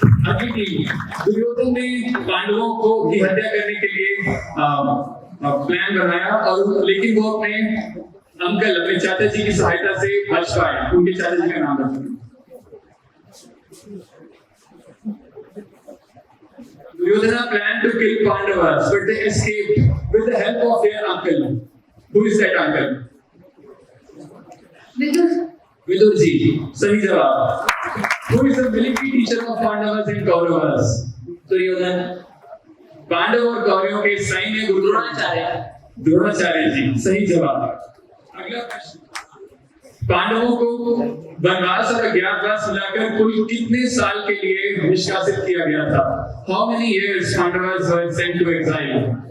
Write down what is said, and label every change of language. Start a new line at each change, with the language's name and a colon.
Hindi: अगली टीम, दुर्योधन ने पांडवों को की हत्या करने के लिए प्लान बनाया, और लेकिन वो अपने अंकल, अपने चाचा जी की सहायता से बच पाए। उनके चाचा जी का नाम बताइए।
English: Duryodhana planned to kill Pandavas, but they escaped with the help of their uncle. Who is that uncle?
Hindi: Vidur ji, सही जवाब।
English: Who is the military teacher of Pandavas and Kauravas?
Hindi: Duryodhan. Pandav और कौरवों के सैन्य गुरु द्रोणाचार्य। द्रोणाचार्य जी, सही जवाब। अगला प्रश्न, पांडवों को वनवास और अज्ञातवास मिलाकर कुल कितने साल के लिए निष्कासित किया गया था?
English: How many years Pandavas were sent to exile?